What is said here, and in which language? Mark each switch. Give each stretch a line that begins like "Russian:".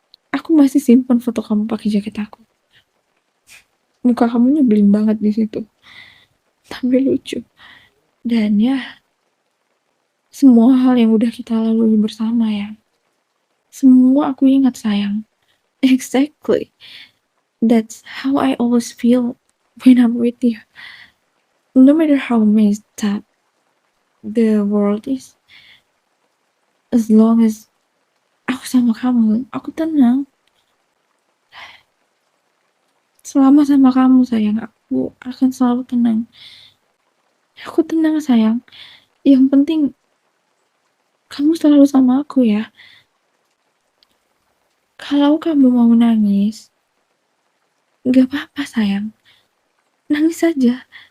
Indonesian: Aku masih simpan foto kamu pakai jaket aku. Muka kamu nyebelin banget di situ. Tapi lucu. Dan ya, semua hal yang udah kita lalui bersama ya. Semua aku ingat sayang.
English: Exactly. That's how I always feel when I'm with you. No matter how messed up the world is, as long as
Indonesian: aku sama kamu, aku tenang. Selama sama kamu sayang, aku akan selalu tenang. Aku tenang sayang. Yang penting kamu selalu sama aku ya. Kalau kamu mau nangis, gak apa-apa sayang. Nangis aja.